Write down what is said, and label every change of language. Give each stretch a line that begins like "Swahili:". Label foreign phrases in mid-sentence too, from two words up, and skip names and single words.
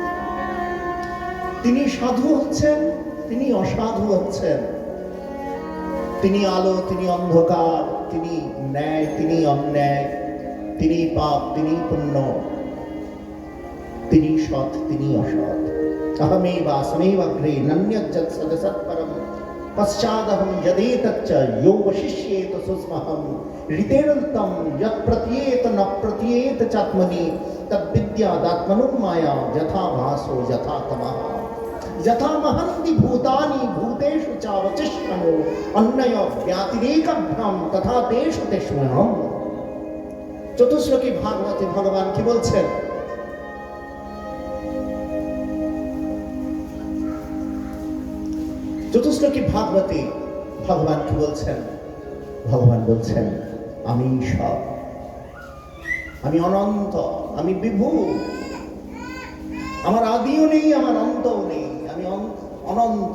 Bangla: তিনি সাধু হচ্ছেন, তিনি অসাধু হচ্ছেন। তিনি আলো, তিনি অন্ধকার, তিনি ন্যায়, তিনি অন্যায়, তিনি পাপ, তিনি পুণ্য, তিনি সৎ, তিনি অসৎ।
Sanskrit: अहमेवास्मैवग्रे नन्यज्जत् सदसत्परं पश्चादहं यदेतच्च यो वशिष्येत सुस्महं ऋतेरन्तं यत् प्रत्येत न प्रत्येत चात्मनि तद्विद्यादात्मनो माया यथा भासो यथा तमः यथा महन्ति भूतानि भूतेषु चावचिष्टमो अन्नय व्यातिरेकभ्यां तथा तेषु तेष्वहम्।
Bangla: চতুশ্লোকী ভাগবতে ভগবান কি বলছেন? চতুশ্লোকি ভাগবতে ভগবান কি বলছেন? ভগবান বলছেন, আমি সব, আমি অনন্ত, আমি বিভু, আমার আদিও নেই, আমার অন্তও নেই, আমি অনন্ত।